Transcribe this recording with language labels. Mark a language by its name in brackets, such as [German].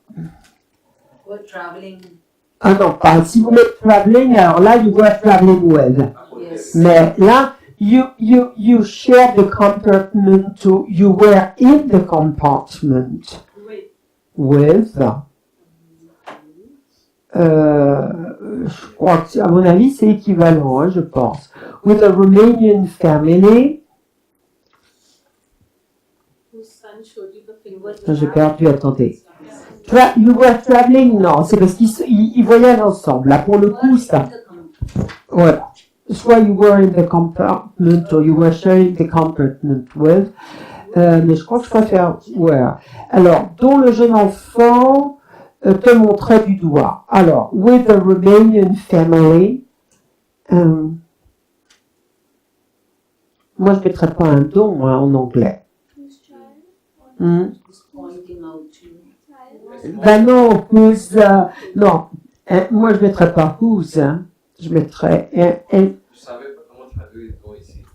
[English] You were traveling. [French] Ah non, pas. Si vous mettez traveling, alors là, [English] you were traveling with. Yes. [French] Mais là, [English] you share the compartment to, you were in the compartment with. [French] Je crois que, à mon avis, c'est équivalent, hein, je pense. [English] With a Romanian family. Whose son showed you the finger. [French] J'ai perdu, attendez. [English] You were traveling, [French] non, c'est parce qu'ils voyagent ensemble. Là, pour le coup, ça. Voilà. [English] Soit you were in the compartment or you were sharing the compartment with. [French] Mais je crois que je préfère were. Alors, dont le jeune enfant te montrait du doigt. [English] Alors, with a Romanian family. [French] Moi, je ne mettrais pas un don hein, en anglais. [English] Pointing out to you. [French] Ben non, whose, non. Moi, je ne mettrais pas whose. Hein. Je mettrais Je savais pas comment traduire ton ici.